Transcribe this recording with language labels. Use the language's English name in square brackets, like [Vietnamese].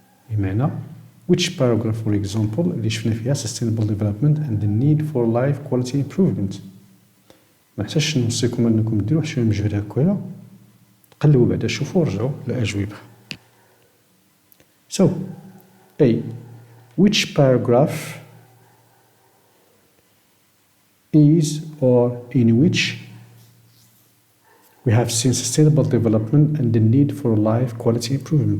[English] بمعنى which paragraph for example [Arabic] اللي شفنا فيها [English] sustainable development and the need for life quality improvement. [Arabic] ما نحتاجش نوصيكم انكم ديروا شويه مجهود هكايا، قلبوا بعدا شوفوا ورجعوا الأجوبة. [English] So A, which paragraph is or in which we have seen sustainable development and the need for life quality improvement.